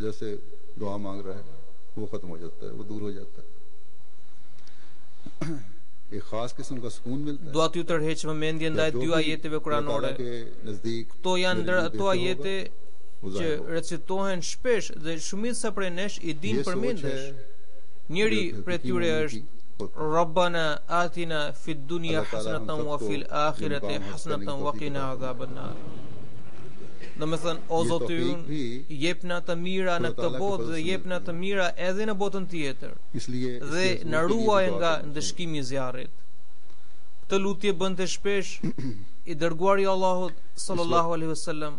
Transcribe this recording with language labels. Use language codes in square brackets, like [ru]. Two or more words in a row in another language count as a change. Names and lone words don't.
[sq] Dua t'ju tërheq vëmendjen ndaj dy ajeteve kuranore. Këto janë ndër ato ajete që recitohen shpesh dhe shumica prej nesh i dinë përmendesh. Njëri prej tyre është [ar] ربنا آتنا في الدنيا حسنة وفي الآخرة حسنة وقنا عذاب النار. [sq] Domethënë, o Zoti ynë, jepna të mira në këtë botë dhe jepna të mira edhe në botën tjetër. Dhe na ruaj nga ndëshkimi i zjarrit. Këtë lutje bënte shpesh i dërguari i Allahut [ar] صلى الله عليه وسلم.